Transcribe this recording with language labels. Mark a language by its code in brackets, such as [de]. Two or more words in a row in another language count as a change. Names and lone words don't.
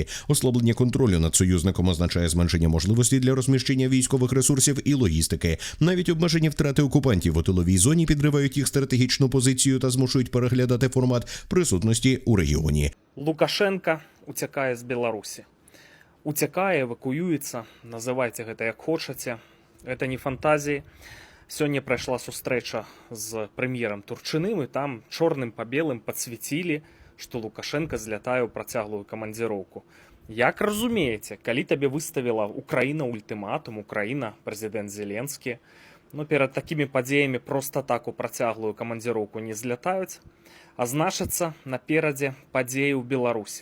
[uk] Ослаблення контролю над союзником означає зменшення можливостей для розміщення військових ресурсів і логістики. Навіть обмежені втрати окупантів у тиловій зоні підривають їх стратегічну позицію та змушують переглядати формат присутності у регіоні. Лукашенко утікає з Білорусі. Утікає, евакуюється, називайте [be] гэта як хочаце. [uk] Це не фантазії. [be] Сёння прайшла сустрэча з прэм'ерам Турчыным, і там чорным па белым падсвяцілі, што Лукашенко злятае ў працяглую камандзіроўку. Як разумееце, калі табе выставіла Украіна ультыматум, Украіна, прэзідэнт Зеленскі, перад такімі падзеямі проста так у працяглую камандзіроўку не злятаюць, а значыцца наперадзе падзеі ў Беларусі.